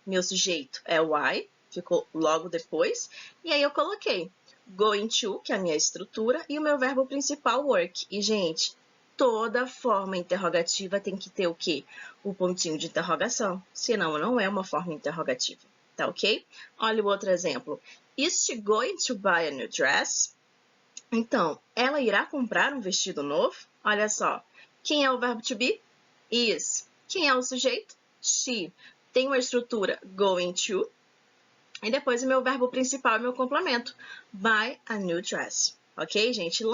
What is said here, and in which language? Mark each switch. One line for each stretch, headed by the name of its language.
Portuguese: Meu sujeito é o I, ficou logo depois. E aí eu coloquei going to, que é a minha estrutura, e o meu verbo principal, work. E, gente, toda forma interrogativa tem que ter o quê? O pontinho de interrogação, senão não é uma forma interrogativa, tá ok? Olha o outro exemplo.
English: Is she going to buy a new dress?
Portuguese: Então, ela irá comprar um vestido novo? Olha só, quem é o verbo to be? Is. Quem é o sujeito? She. Tem uma estrutura going to, e depois o meu verbo principal é meu complemento,
English: buy a new dress.
Portuguese: Ok, gente?